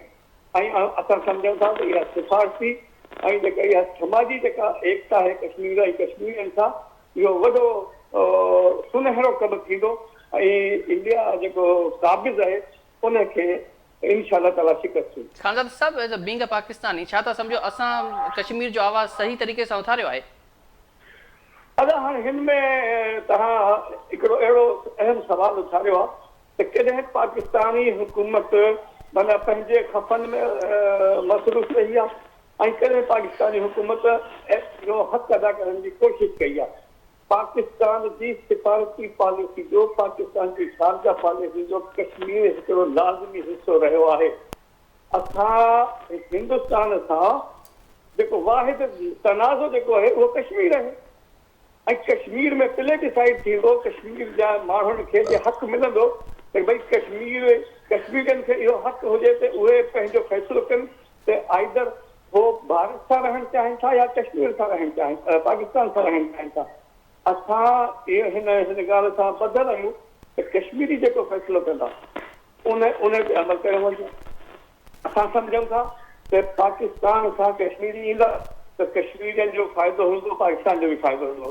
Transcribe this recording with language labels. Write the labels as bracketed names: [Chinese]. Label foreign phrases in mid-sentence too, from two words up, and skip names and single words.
[Sindhi] ऐं असां सम्झूं था त इहा सिफ़ारती ऐं जेका इहा समाजी जेका एकता आहे कश्मीर ऐं कश्मीरियनि सां, इहो वॾो सुनहरो कमु थींदो ऐं इंडिया जेको क़ाबिज़ आहे उनखे इंशाअल्लाह ताला शिकस्त थींदी. खानज़ादा साहब, [English] as a being a Pakistani, [Sindhi] छा था सम्झो असां कश्मीर जो आवाज़ सही तरीक़े सां उथारियो आहे? अदा हाणे हिन में तव्हां हिकिड़ो अहिड़ो अहम सवाल उथारियो आहे त कॾहिं पाकिस्तानी हुकूमत माना पंहिंजे खफ़नि में मसरूफ़ रही आहे ऐं कॾहिं पाकिस्तानी हुकूमत जो हक़ अदा करण जी कोशिशि कई आहे। पाकिस्तान जी सिफारती पॉलिसी जो, पाकिस्तान जी खारजा पॉलिसी जो कश्मीर हिकिड़ो लाज़मी हिसो रहियो आहे। असां हिंदुस्तान सां जेको वाहिद तनाज़ो जेको आहे उहो कश्मीर आहे ऐं कश्मीर में प्ले डिसाइड थींदो, कश्मीर जा माण्हुनि खे जे हक़ मिलंदो त भई कश्मीरियुनि खे इहो हक़ हुजे त उहे पंहिंजो फ़ैसिलो कनि त आइदर हो भारत सां रहणु चाहिनि था या कश्मीर सां रहणु चाहिनि, पाकिस्तान सां रहणु चाहिनि था। असां हिन ॻाल्हि सां ॿधल आहियूं त कश्मीरी जेको फ़ैसिलो कंदा उन ते अमल कयो वञे। असां सम्झूं था त पाकिस्तान सां कश्मीरी ईंदा त कश्मीरियुनि जो फ़ाइदो हूंदो, पाकिस्तान जो बि फ़ाइदो हूंदो।